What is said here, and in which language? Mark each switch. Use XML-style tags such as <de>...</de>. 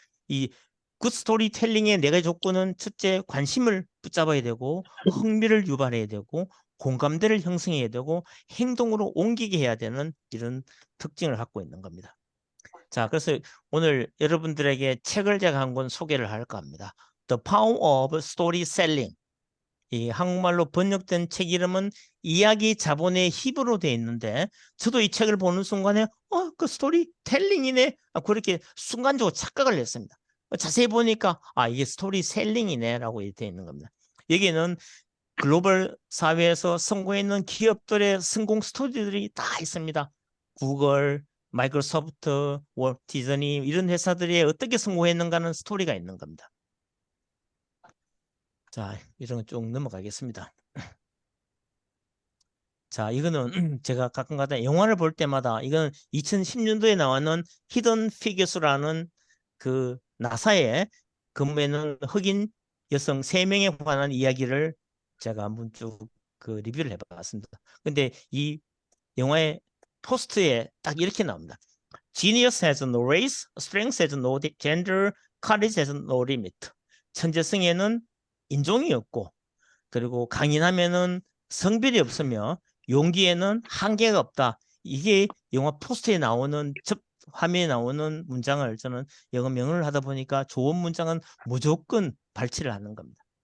<ko>이 굿 스토리텔링의 4가지 조건은 첫째, 관심을 붙잡아야 되고 흥미를 유발해야 되고 공감대를 형성해야 되고 행동으로 옮기게 해야 되는 이런 특징을 갖고 있는 겁니다. 자, 그래서 오늘 여러분들에게 책을 제가 한 권 소개를 할까 합니다.</ko> <en>The Power of Storytelling.</en> <ko>이 한국말로 번역된 책 이름은 이야기 자본의 힘으로 되어 있는데 저도 이 책을 보는 순간에 그 스토리텔링이네. 그렇게 순간적으로 착각을 했습니다. 자세히 보니까 이게 스토리셀링이네 라고 되어 있는 겁니다. 여기는 글로벌 사회에서 성공했는 기업들의 성공 스토리들이 다 있습니다. 구글, 마이크로소프트, 월트 디즈니 이런 회사들이 어떻게 성공했는가는 스토리가 있는 겁니다. 자, 이런 거 쭉 넘어가겠습니다. 자, 이거는 제가 가끔가다 영화를 볼 때마다 이건 2010년도에 나왔는 히든 피겨스라는 그 나사에 근무하는 흑인 여성 3명에 관한 이야기를 제가 한번 쭉 그 리뷰를 해봤습니다. 근데 이 영화의 포스트에 딱 이렇게 나옵니다.</ko> <en>Genius has no race, strength has no gender, courage has no limit.</en> <ko>천재성에는 인종이 없고 그리고 강인하면은 성별이 없으며 용기에는 한계가 없다. 이게 영화 포스트에 나오는 화면에 나오는 문장을 저는 영어 명언을 하다 보니까 좋은 문장은 무조건 발치를 하는 겁니다.</ko>